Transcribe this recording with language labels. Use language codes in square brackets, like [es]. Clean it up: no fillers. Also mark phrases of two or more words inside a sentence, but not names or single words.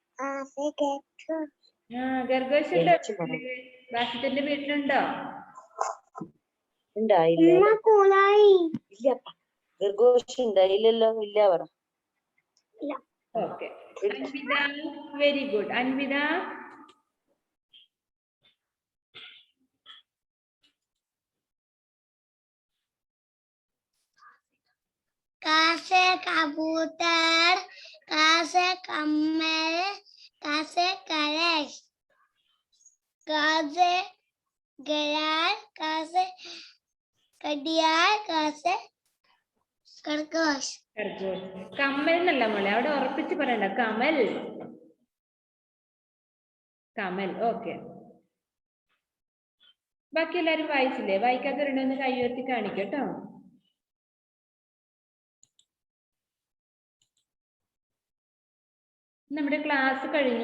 [ml] ഗർഗോഷ് ഉണ്ട്. ബാസിത്തിന്റെ വീട്ടിലുണ്ടോ? ഉണ്ടായില്ല. ഗർഗോഷ് ഉണ്ടായില്ലല്ലോ. ഇല്ല പറ. ഓക്കെ. അൻവിത, [en] very good. [ml] അൻവിത [hi] कासे कबूतर, कासे कमल, कासे कलश, कासे गयार, कासे कडियार, कासे खरगोश. [ml] കമൽ എന്നല്ല മോളെ, അവിടെ ഉറപ്പിച്ച് പറയണ്ട. കമൽ. ഓക്കെ. ബാക്കി എല്ലാരും വായിച്ചില്ലേ? വായിക്കാത്തവരുണ്ടോന്ന് കൈ ഉയർത്തി കാണിക്കട്ടോ. നമ്മുടെ ക്ലാസ് കഴിഞ്ഞു.